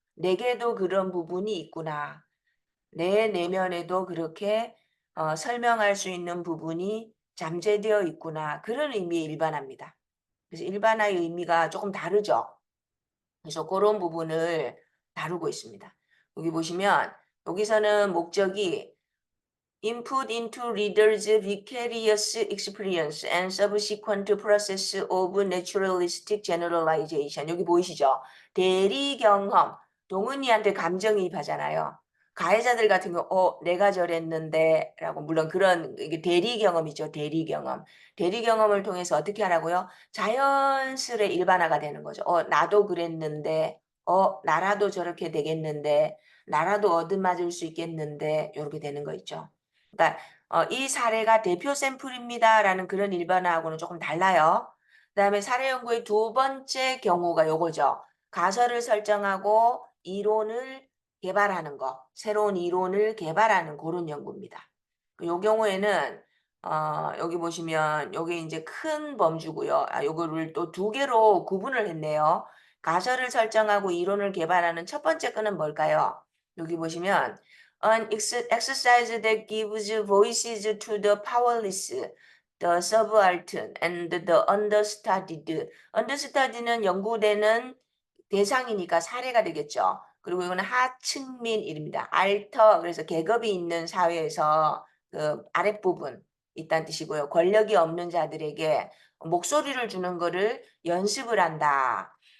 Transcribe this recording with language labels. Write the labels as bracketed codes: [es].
[ko] 내게도 그런 부분이 있구나. 내 내면에도 그렇게 설명할 수 있는 부분이 잠재되어 있구나. 그런 의미의 일반화입니다. 그래서 일반화의 의미가 조금 다르죠. 그래서 그런 부분을 다루고 있습니다. 여기 보시면 여기서는 목적이 [en] input into reader's vicarious experience and subsequent process of naturalistic generalization. [ko] 여기 보이시죠? 대리 경험. 동은이한테 감정이입하잖아요. 가해자들 같은 경우, 내가 저랬는데, 라고, 물론 그런, 이게 대리 경험이죠. 대리 경험. 대리 경험을 통해서 어떻게 하라고요? 자연스레 일반화가 되는 거죠. 나도 그랬는데, 나라도 저렇게 되겠는데, 나라도 얻어맞을 수 있겠는데, 이렇게 되는 거 있죠. 그러니까 이 사례가 대표 샘플입니다라는 그런 일반화하고는 조금 달라요. 그다음에 사례 연구의 두 번째 경우가 요거죠. 가설을 설정하고 이론을 개발하는 거, 새로운 이론을 개발하는 그런 연구입니다. 요 경우에는 여기 보시면 요게 이제 큰 범주고요. 요거를 또 두 개로 구분을 했네요. 가설을 설정하고 이론을 개발하는 첫 번째 건은 뭘까요? 여기 보시면 [en] an exercise that gives voices to the powerless, the subaltern, and the understudied. [ko] understudy는 연구되는 대상이니까 사례가 되겠죠. 그리고 이거는 하층민입니다. 알터, 그래서 계급이 있는 사회에서 그 아랫부분 있다는 뜻이고요. 권력이 없는 자들에게 목소리를 주는 거를 연습을 한다.